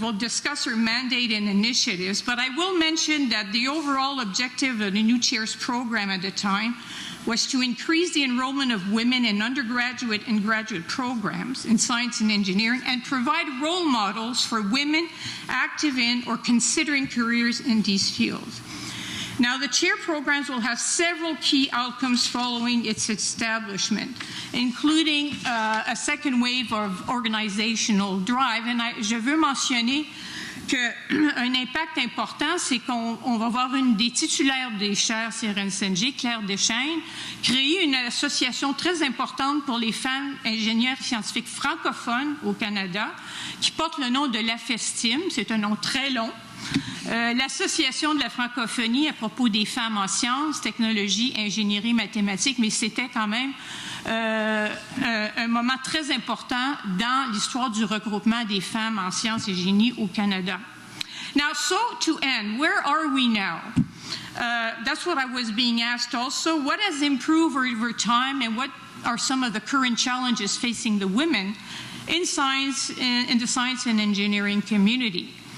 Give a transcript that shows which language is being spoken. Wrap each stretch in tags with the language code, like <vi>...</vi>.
<en>We'll discuss her mandate and initiatives, but I will mention that the overall objective of the new chairs program at the time was to increase the enrollment of women in undergraduate and graduate programs in science and engineering and provide role models for women active in or considering careers in these fields. Now, the chair programs will have several key outcomes following its establishment, including a second wave of organizational drive.</en> <fr>And je veux mentionner qu'un impact important, c'est qu'on va voir une des titulaires des chaires CRNCNG, Claire Deschaines, créer une association très importante pour les femmes ingénieures scientifiques francophones au Canada, qui porte le nom de l'AFESTIM, c'est un nom très long. L'Association de la francophonie à propos des femmes en sciences, technologie, ingénierie, mathématiques, mais c'était quand même un moment très important dans l'histoire du regroupement des femmes en sciences et génie au Canada.</fr> <en>Now, so to end, where are we now? That's what I was being asked also. What has improved over time and what are some of the current challenges facing the women in science, in the science and engineering community?</en>